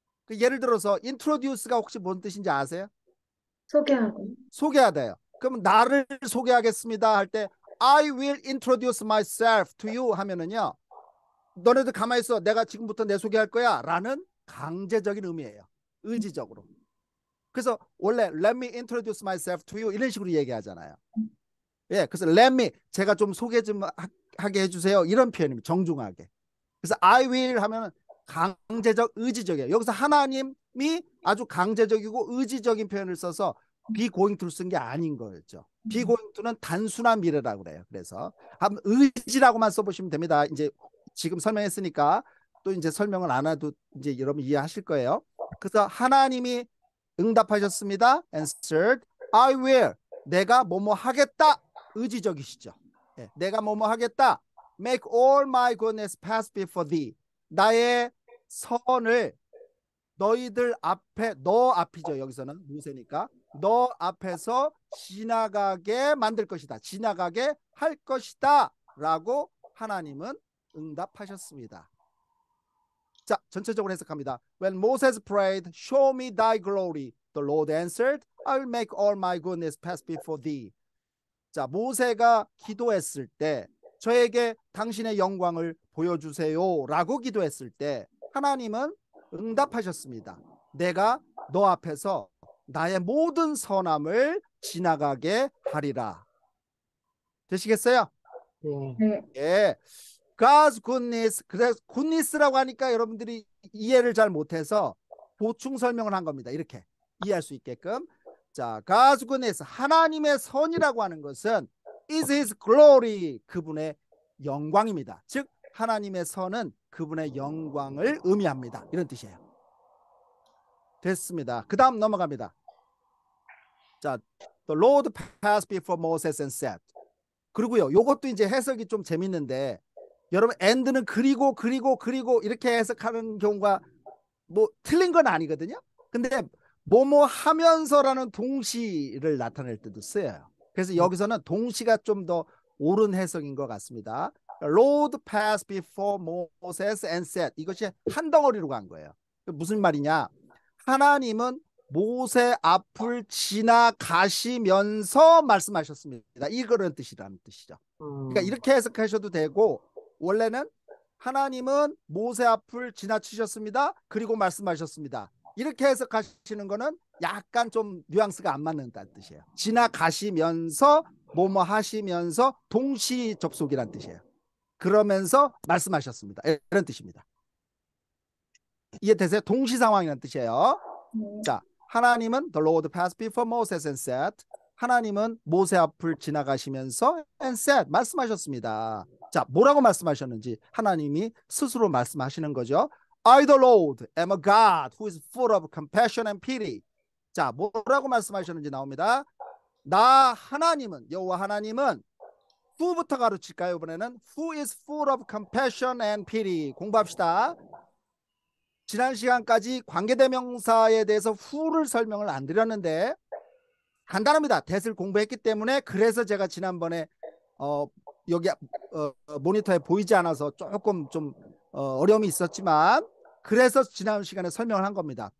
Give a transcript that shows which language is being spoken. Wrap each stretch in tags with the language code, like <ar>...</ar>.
<ko>예를 들어서 introduce가 혹시 뭔 뜻인지 아세요? 소개하고. 소개하다요. 그럼 나를 소개하겠습니다 할 때</ko> <en>I will introduce myself to you</en> <ko>하면은요. 너네들 가만히 있어. 내가 지금부터 내 소개할 거야 라는 강제적인 의미예요. 의지적으로. 그래서 원래</ko> <en>let me introduce myself to you</en> <ko>이런 식으로 얘기하잖아요. 예, 그래서 let me 제가 좀 소개 좀 하게 해주세요 이런 표현입니다. 정중하게. 그래서 I will 하면 강제적 의지적이에요. 여기서 하나님이 아주 강제적이고 의지적인 표현을 써서</ko> <en>be going to</en> <ko>를 쓴 게 아닌 거였죠. be going to는 단순한 미래라고 그래요. 그래서 한번 의지라고만 써보시면 됩니다. 이제 지금 설명했으니까 또 이제 설명을 안 해도 이제 여러분 이해하실 거예요. 그래서 하나님이 응답하셨습니다.</ko> <en>answered I will</en> <ko>내가 뭐뭐 하겠다 의지적이시죠. 예, 내가 뭐뭐 하겠다</ko> <en>make all my goodness pass before thee</en> <ko>나의 선을 너희들 앞에 너 앞이죠. 여기서는 모세니까 너 앞에서 지나가게 만들 것이다. 지나가게 할 것이다 라고 하나님은 응답하셨습니다. 자, 전체적으로 해석합니다.</ko> <en>When Moses prayed, show me thy glory, the Lord answered, I will make all my goodness pass before thee.</en> <ko>자, 모세가 기도했을 때 저에게 당신의 영광을 보여주세요 라고 기도했을 때 하나님은 응답하셨습니다. 내가 너 앞에서 나의 모든 선함을 지나가게 하리라. 되시겠어요? 네. 네.</ko> <en>예. God's goodness.</en> <ko>그래서 goodness라고 하니까 여러분들이 이해를 잘 못해서 보충 설명을 한 겁니다. 이렇게 이해할 수 있게끔.</ko> <en>자, God's goodness.</en> <ko>하나님의 선이라고 하는 것은</ko> <en>is his glory.</en> <ko>그분의 영광입니다. 즉 하나님의 선은 그분의 영광을 의미합니다. 이런 뜻이에요. 됐습니다. 그 다음 넘어갑니다.</ko> <en>자, the Lord passed before Moses and said.</en> <ko>그리고요, 요것도 이제 해석이 좀 재밌는데 여러분 and는 그리고 이렇게 해석하는 경우가 뭐 틀린 건 아니거든요. 근데 뭐뭐 하면서라는 동시를 나타낼 때도 쓰여요. 그래서 여기서는 동시가 좀 더 옳은 해석인 것 같습니다.</ko> <en>Lord passed before Moses and said.</en> <ko>이것이 한 덩어리로 간 거예요. 무슨 말이냐? 하나님은 모세 앞을 지나가시면서 말씀하셨습니다. 이거는 뜻이라는 뜻이죠. 그러니까 이렇게 해석하셔도 되고 원래는 하나님은 모세 앞을 지나치셨습니다. 그리고 말씀하셨습니다. 이렇게 해석하시는 거는 약간 좀 뉘앙스가 안 맞는다는 뜻이에요. 지나가시면서 뭐뭐 하시면서 동시 접속이라는 뜻이에요. 그러면서 말씀하셨습니다. 이런 뜻입니다. 이해되세요? 동시 상황이라는 뜻이에요. 네. 자, 하나님은</ko> <en>the Lord passed before Moses and said.</en> <ko>하나님은 모세 앞을 지나가시면서</ko> <en>and said</en> <ko>말씀하셨습니다. 자, 뭐라고 말씀하셨는지 하나님이 스스로 말씀하시는 거죠.</ko> <en>I the Lord am a God who is full of compassion and pity.</en> <ko>자, 뭐라고 말씀하셨는지 나옵니다. 나 하나님은 여호와 하나님은 who부터 가르칠까요? 이번에는</ko> <en>who is full of compassion and pity.</en> <ko>공부합시다. 지난 시간까지 관계대명사에 대해서 who를 설명을 안 드렸는데 간단합니다. that을 공부했기 때문에 그래서 제가 지난번에 여기 모니터에 보이지 않아서 조금 좀 어려움이 있었지만 그래서 지난 시간에 설명을 한 겁니다.</ko>